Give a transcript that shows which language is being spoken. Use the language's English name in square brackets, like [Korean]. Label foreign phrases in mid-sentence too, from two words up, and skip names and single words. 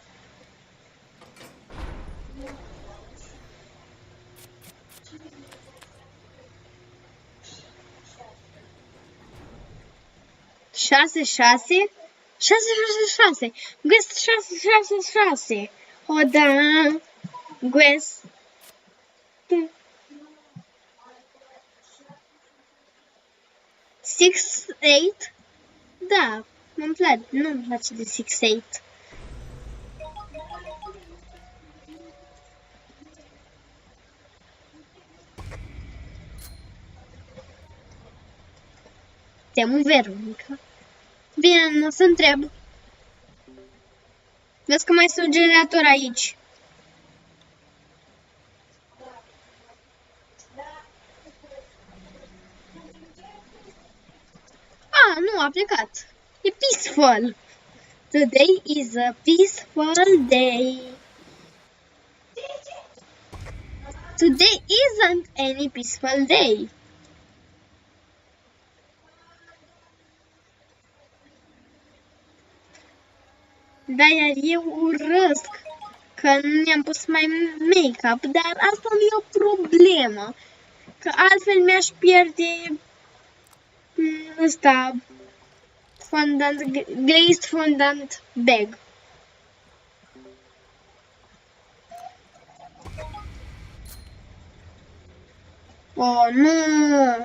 [Romanian] Șase, șase? [English] 666. Guess 666. [Romanian] O, da. [English] Guess. Six, eight? [Romanian] Da, îmi place. Nu-mi place de 6-8. Temu Veronica. Bine, nu o să întreb. Vezi că mai este un generator aici. Ah, nu, a plecat. [English] E peaceful. Today is a peaceful day. Today isn't any peaceful day. [Romanian] Da, iar eu urăsc că nu mi-am pus mai make-up, dar asta nu e o problemă. Că altfel mi-aș pierde ăsta, fondant, [English] glazed fondant bag. [Romanian] Oh, nu!